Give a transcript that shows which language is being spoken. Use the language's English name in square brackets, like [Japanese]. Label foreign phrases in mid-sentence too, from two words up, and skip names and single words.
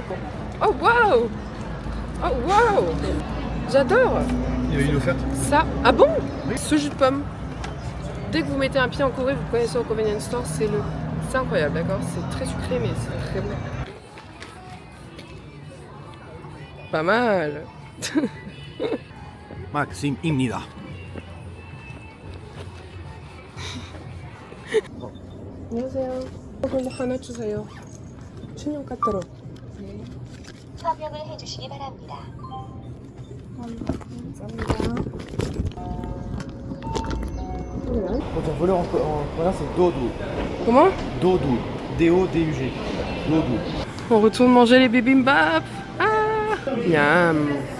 [French] Oh waouh! Oh waouh! J'adore! Il y avait une offerte. Ça. Ah bon? Oui. Ce jus de pomme. Dès que vous mettez un pied en Corée, vous connaissez au [English] convenience store, [French] c'est incroyable, d'accord? C'est très sucré, mais c'est très bon. Pas mal. [Korean] Maxim입니다. 안녕하세요. 이거 하나 주세요. 신용 카드로. 서명을 해주시기 바랍니다. [French] Quand on voleur en coréen, c'est dodu. Comment? Dodu. D-O-D-U-G. Dodu. On retourne manger les bibimbap. Ah! Miam.